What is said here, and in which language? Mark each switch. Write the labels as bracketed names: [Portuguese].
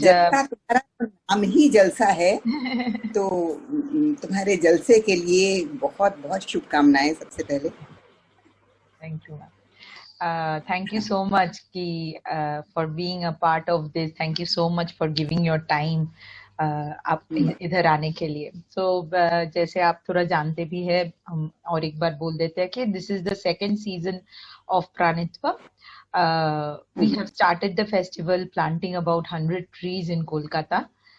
[Hindi] जलसा तुम्हारा नाम ही जलसा है तो तुम्हारे जलसे के लिए बहुत बहुत शुभकामनाएं सबसे पहले. [English] Thank you ma'am. Thank you so much for being a part of this. Thank you so much for giving your time [Hindi] आप इधर आने के लिए. So जैसे आप थोड़ा जानते भी हैं, हम और एक बार बोल देते हैं कि [English] this is the second season of Pranitva. We have started the festival planting about 100 trees in Kolkata.